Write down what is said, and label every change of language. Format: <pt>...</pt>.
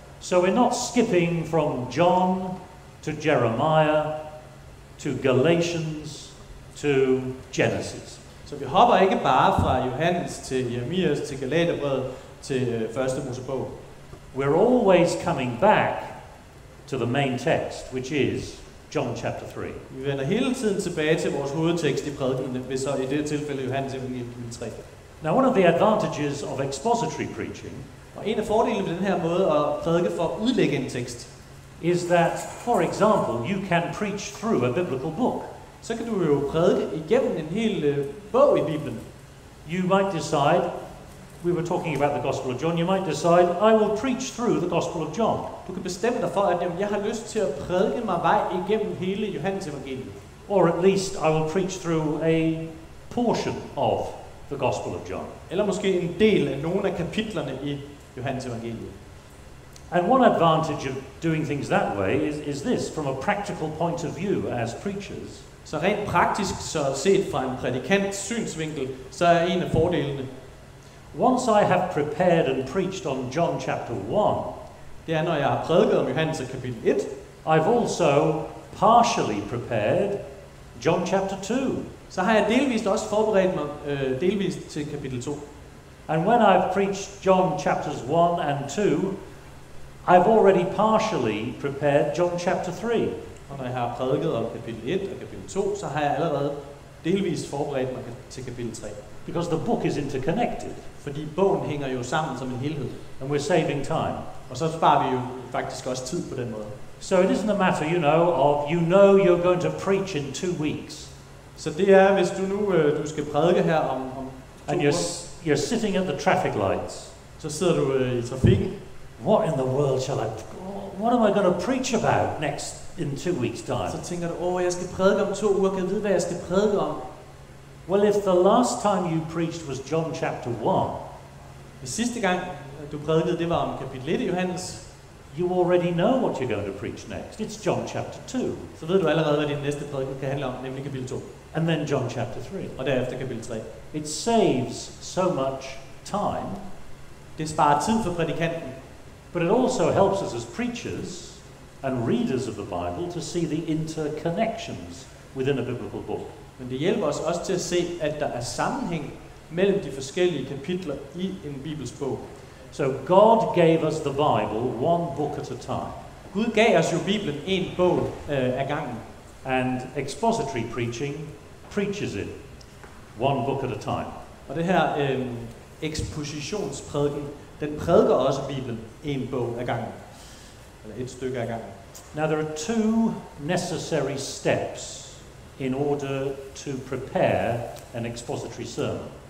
<en>So we're not skipping from John to Jeremiah to Galatians to Genesis.</en> <da>Så vi hopper ikke bare fra Johannes til Jeremias til Galaterbrevet til første Mosebog.</da> <en>We're always coming back to the main text, which is John chapter 3.</en> <da>Vi vender hele tiden tilbage til vores hovedtekst i prædikenen, hvis så i det tilfælde Johannes evangeliet kapitel 3.</da> <en>Now, one of the advantages of expository preaching</en> <da>Og en af fordelene ved den her måde at prædike for at udlægge en tekst,</da> <en>is that, for example, you can preach through a biblical book.</en> <da>så kan du jo prædike igennem en hel bog i Bibelen.</da> <en>You might decide, we were talking about the Gospel of John, you might decide, I will preach through the Gospel of John.</en> <da>Du kan bestemme dig for, at jeg har lyst til at prædike mig vej igennem hele Johannes evangeliet.</da> <en>Or at least I will preach through a portion of the Gospel of John.</en> <da>Eller måske en del af nogle af kapitlerne i Johannes evangeliet.</da> <en>And one advantage of doing things that way is this, from a practical point of view as preachers,</en> <da>Så rent praktisk, så set fra en prædikants synsvinkel, så er en af fordelene,</da> <en>once I have prepared and preached on John chapter 1,</en> <da>det er, når jeg har prædiket om Johannes kapitel 1,</da> <en>I've also partially prepared John chapter 2.</en> <da>så har jeg delvist også forberedt mig delvist til kapitel 2.</da> <en>And when I've preached John chapters 1 and 2, I've already partially prepared John chapter 3.</en> <da>Og når jeg har prædiket om kapitel 1 og kapitel 2, så har jeg allerede delvist forberedt mig til kapitel 3.</da> <en>Because the book is interconnected,</en> <da>Fordi bogen hænger jo sammen som en helhed.</da> <en>and we're saving time.</en> <da>Og så sparer vi jo faktisk også tid på den måde.</da> <en>So it isn't a matter, of you know you're going to preach in 2 weeks,</en> <da>Så det er, hvis du nu du skal prædike her om 2</da> <en>and</en> <da>uger,</da> <en>you're sitting at the traffic lights.</en> <da>så sidder du i trafikken.</da> <en>What in the world what am I going to preach about next in 2 weeks' time?</en> <da>Så tænker du, jeg skal prædike om 2 uger, kan jeg vide, hvad jeg skal prædike om?</da> <en>Well, if the last time you preached was John chapter 1,</en> <da>Hvis sidste gang du prædikede, det var om kapitel 1 i Johannes,</da> <en>you already know what you're going to preach next. It's John chapter 2,</en> <da>så ved du allerede, hvad din næste prædiken kan handle om, nemlig kapitel 2.</da> <en>and then John chapter 3.</en> <da>Og derefter kapitel 3.</da> <en>It saves so much time,</en> <da>Det sparer tid for prædikanten,</da> <en>but it also helps us as preachers and readers of the Bible to see the interconnections within a biblical book.</en> <da>men det hjælper os også til at se, at der er sammenhæng mellem de forskellige kapitler i en bibelsk bog.</da> <en>So God gave us the Bible one book at a time,</en> <da>Gud gav os jo Bibelen en bog ad gangen,</da> <en>and expository preaching preaches it one book at a time.</en> <da>og det her ekspositionsprædiken, den prædiker også Bibelen en bog ad gangen, eller et stykke ad gangen.</da> <en>Now there are 2 necessary steps in order to prepare an expository sermon.</en>